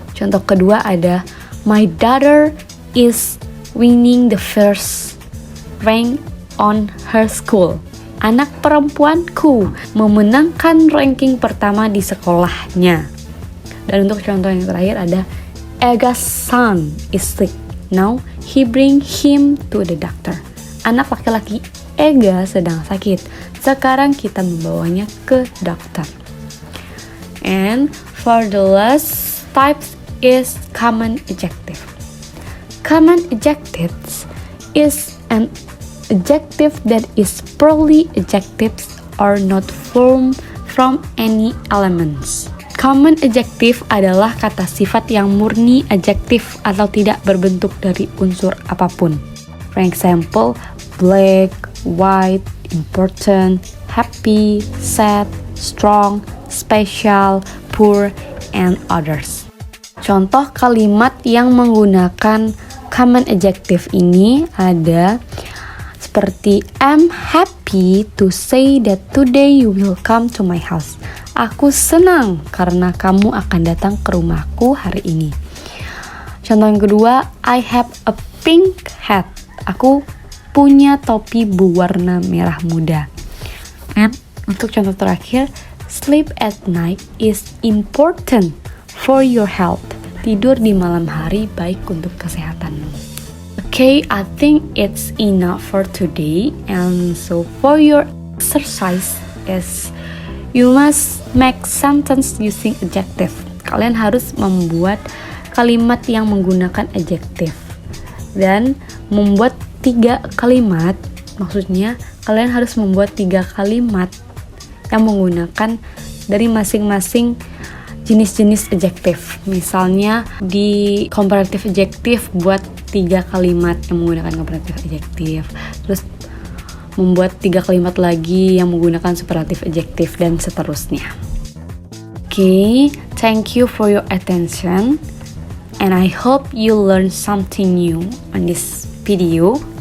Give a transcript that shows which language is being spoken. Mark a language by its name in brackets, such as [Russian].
[Indonesian] Contoh kedua ada [English] my daughter is winning the first rank on her school. [Indonesian] Anak perempuanku memenangkan ranking pertama di sekolahnya. Dan untuk contoh yang terakhir ada [English] Ega's son is sick. Now he bring him to the doctor. [Indonesian] Anak laki-laki Ega sedang sakit. Sekarang kita membawanya ke dokter. [English] And for the last types is common adjective. Common adjectives is an adjective that is purely adjectives or not formed from any elements. [Indonesian] Common adjective adalah kata sifat yang murni adjektif atau tidak berbentuk dari unsur apapun. [English] For example, black, white, important, happy, sad, strong, special, poor, and others. [Indonesian] Contoh kalimat yang menggunakan common adjective ini ada seperti [English] I'm happy to say that today you will come to my house. [Indonesian] Aku senang karena kamu akan datang ke rumahku hari ini. Contoh yang kedua, [English] I have a pink hat. [Indonesian] Aku punya topi berwarna merah muda. [English] And [Indonesian] untuk contoh terakhir, [English] sleep at night is important for your health. [Indonesian] Tidur di malam hari baik untuk kesehatanmu. [English] Okay, I think it's enough for today. And so for your exercise is you must make sentence using adjective. [Indonesian] Kalian harus membuat kalimat yang menggunakan adjective. Dan membuat 3 kalimat, maksudnya kalian harus membuat 3 kalimat yang menggunakan dari masing-masing jenis-jenis adjektif. Misalnya di comparative adjective buat 3 kalimat yang menggunakan comparative adjective. Terus membuat 3 kalimat lagi yang menggunakan superlative adjective dan seterusnya. [English] Okay, thank you for your attention and I hope you learn something new on this video.